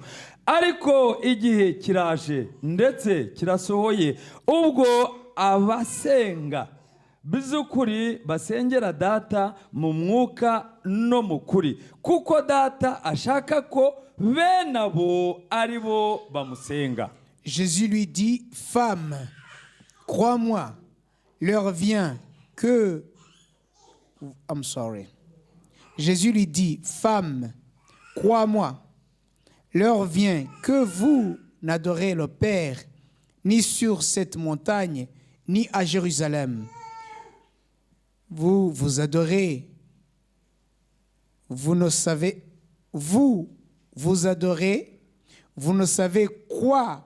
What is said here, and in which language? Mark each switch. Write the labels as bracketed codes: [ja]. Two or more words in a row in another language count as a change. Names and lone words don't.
[rw] Ariko igihe kiraje ndetse kirasohoye ubwo abasenga bizukuri basengera data mu mwuka no mu kuri kuko data ashaka ko bene abo ari bo bamusenga. [fr] Jésus lui dit, femme, crois-moi, l'heure vient que... [en] I'm sorry. [fr] Jésus lui dit, femme, crois-moi, l'heure vient que vous n'adorez le Père, ni sur cette montagne, ni à Jérusalem. Vous adorez, vous adorez, vous ne savez quoi.